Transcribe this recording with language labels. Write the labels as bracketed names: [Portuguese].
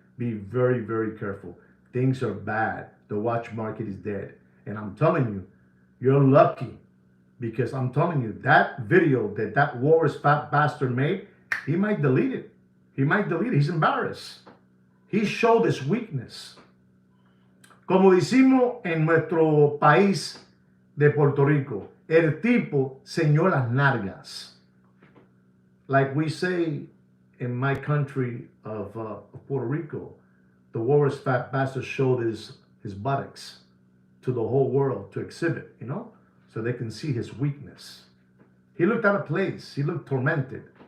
[English] Be very, very careful. Things are bad. The watch market is dead. And I'm telling you, you're lucky, because I'm telling you, that video that Walrus fat bastard made, he might delete it. He might delete it. He's embarrassed. He showed his weakness. [Spanish] Como decimos en nuestro país de Puerto Rico, el tipo señó las nalgas. [English] Like we say in my country of Puerto Rico, the Walrus fat bastard showed his buttocks to the whole world to exhibit, you know, so they can see his weakness. He looked out of place. He looked tormented.